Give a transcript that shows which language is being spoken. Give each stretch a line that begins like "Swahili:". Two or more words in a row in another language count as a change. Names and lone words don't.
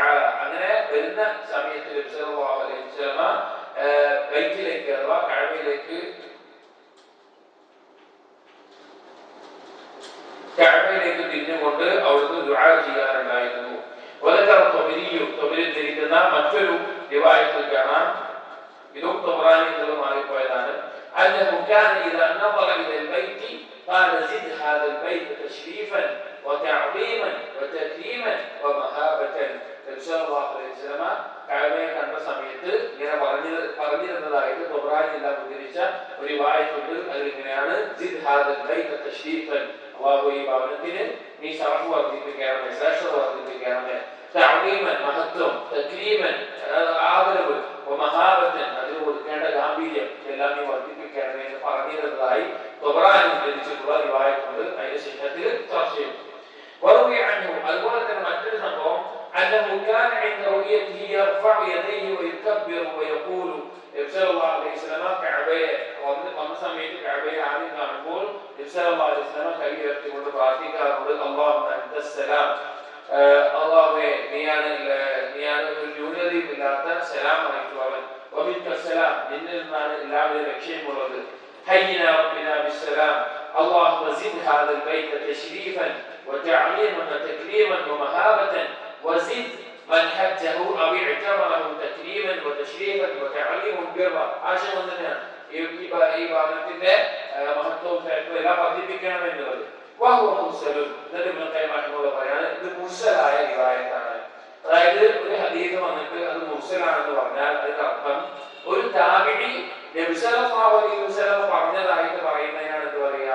Malayalam: അങ്ങനെ വരുന്ന സമയത്ത് നബി
Arabic: صلى الله عليه وسلم
Malayalam: ബൈത്തിലേക്ക് അഥവാ കഅബയിലേക്ക് തിരിഞ്ഞുകൊണ്ട് അവിടുന്ന് ദുആ ചെയ്യാറുണ്ടായിരുന്നു. വദക്കറ ത്വബരി ഉദ്ധരിക്കുന്ന മറ്റൊരു റിവായത്തിൽ കാണാം, ഇതും തൊബറാനിയിൽ മാറിപ്പോയതാണ്.
Arabic: أنه كان إذا نظر إلى البيت قال زد هذا البيت تشريفا وتعظيما وتكريما ومهابة.
Malayalam: നബി
Arabic: صلى الله عليه وسلم
Malayalam: കഅബയെ കണ്ട സമയത്ത് ഇങ്ങനെ പറഞ്ഞിരുന്നതായിട്ട് തൊബറാനിയിൽ ഉദ്ധരിച്ച ഒരു റിവായത്തുണ്ട്. അതിലിങ്ങനെയാണ്,
Arabic: زد هذا البيت تشريفا,
Malayalam: അല്ലാഹു ഈ ഭവനത്തിന് നീ ശറഫ് വർദ്ധിപ്പിക്കണമേ, ശ്രേഷ്ഠത വർദ്ധിപ്പിക്കണമേ, തഅദീമൻ മഹത്വം, തക്രീമൻ ആദരവ്, വമഹാബത്തൻ അതിന് കൊടുക്കേണ്ട ഗാംഭീര്യം എല്ലാം നീ വർദ്ധിപ്പിക്കണമേ എന്ന് പറഞ്ഞിരുന്നതായി തൊബറാനി ഉദ്ധരിച്ചിട്ടുള്ള റിവായത്തുണ്ട്. അതിന്റെ ശേഷത്തിൽ ചർച്ച ചെയ്യും. അതുപോലെ തന്നെ മറ്റൊരു സംഭവം,
Arabic: أنه كان عند رؤيته يرفع يديه ويكبر ويقول.
Malayalam: നബി സല്ലല്ലാഹു അലൈഹി വസല്ലമ കഅബയെ വന്ന സമയത്ത് കഅബയെ ആദ്യം കാണുമ്പോൾ നബി സല്ലല്ലാഹു
Arabic: عليه وسلم
Malayalam: കൈ ഉയർത്തിക്കൊണ്ട് പ്രാർത്ഥിക്കാറുണ്ട്,
Arabic: اللهم أنت السلام,
Malayalam: അല്ലാഹുവേ നീയാണ് ഒരു ന്യൂനതയുമില്ലാത്ത സലാം ആയിട്ടുള്ളവൻ,
Arabic: വമിൻകസ്സലാം
Malayalam: നിന്നിൽ നിന്നാണ് എല്ലാവരും രക്ഷയുമുള്ളത്,
Arabic: حيّنا ربنا بالسلام، اللهم زد هذا البيت تشريفا وتعظيما وتكريما ومهابة وزد من حجه أو اعتبره تكريما وتشريفا وتعليما برا.
Malayalam: ആശയം തന്നെയാണ് ഈ ഭാഗത്തിന്റെ മഹത്വവും എല്ലാം വർദ്ധിപ്പിക്കണമെന്നുള്ളത്. ഇത് മുർസലായ റിവായത്താണ്. അതായത് ഒരു ഹദീസ് വന്നിട്ട് അത് മുർസലാണെന്ന് പറഞ്ഞാൽ അതിന്റെ അർത്ഥം ഒരു താബിഈ നബി
Arabic: صلى الله عليه وسلم
Malayalam: പറഞ്ഞതായിട്ട് പറയുന്നതിനാണ് എന്ത് പറയുക?